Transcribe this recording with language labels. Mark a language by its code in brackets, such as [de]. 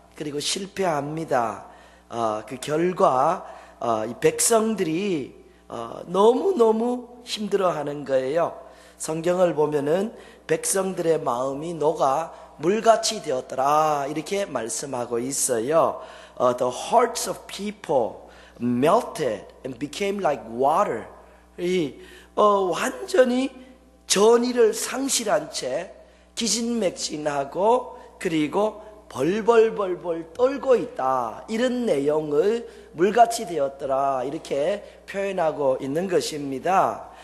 [ko] 그리고 실패합니다. 그 결과 이 백성들이 너무너무 힘들어하는 거예요. 성경을 보면은 백성들의 마음이 녹아 물같이 되었더라 이렇게 말씀하고 있어요. [en] The hearts of people melted and became like water. [ko] 완전히 전의를 상실한 채 기진맥진하고 그리고 벌벌벌벌 떨고 있다. 이런 내용을 물같이 되었더라 이렇게 표현하고 있는 것입니다.